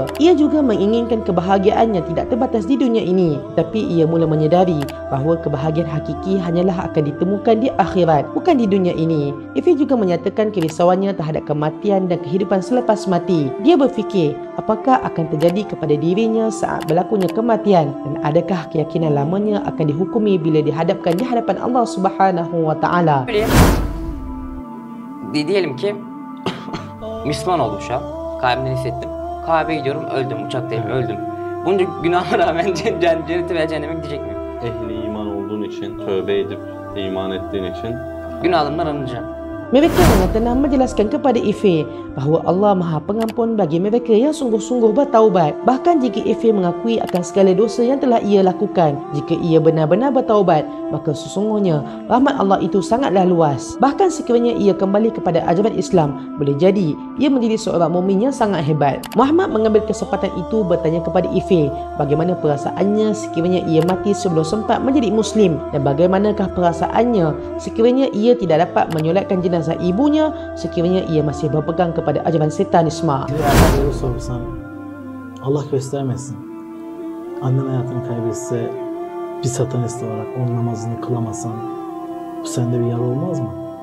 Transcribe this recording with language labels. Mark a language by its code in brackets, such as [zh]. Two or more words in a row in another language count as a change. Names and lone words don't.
[ms] Ia juga menginginkan kebahagiaan yang tidak terbatas di dunia ini, tapi ia mula menyedari bahawa kebahagiaan hakiki hanyalah akan ditemukan di akhirat, bukan di dunia ini. Ife juga menyatakan kerisauannya terhadap kematian dan kehidupan selepas mati. Dia berfikir, apakah akan terjadi kepada dirinya saat berlakunya kematian dan adakah keyakinan lamanya akan dihukumi bila dihadapkan di hadapan Allah [ar] Subhanahu wa taala. [tr] Diyelim ki Müslüman oldum şu an. Kalbimden hissettim. Kabe'ye gidiyorum, öldüm. Uçaktayım, öldüm. Bunca günahıma rağmen cennete veya cehenneme gidecek miyim? Ehli iman olduğun için, tövbe edip iman ettiğin için Günahlarımdan arınacağım. [ms] Mereka dengan tenang menjelaskan kepada Ife bahawa Allah Maha Pengampun bagi mereka yang sungguh-sungguh bertaubat. Bahkan jika Ife mengakui akan segala dosa yang telah ia lakukan, jika ia benar-benar bertaubat, maka sesungguhnya rahmat Allah itu sangatlah luas. Bahkan sekiranya ia kembali kepada ajaran Islam, boleh jadi ia menjadi seorang mukmin yang sangat hebat. Muhammad mengambil kesempatan itu bertanya kepada Ife bagaimana perasaannya sekiranya ia mati sebelum sempat menjadi Muslim dan bagaimanakah perasaannya sekiranya ia tidak dapat menyolatkan jenazah ibunya sekiranya ia masih berpegang kepada ajaran setanisme. [tr] Diğerleri sorsan Allah göstermesin. Annen hayatını kaybetse bir satanist olarak onun namazını kılamasan bu sende bir yara olmaz mı?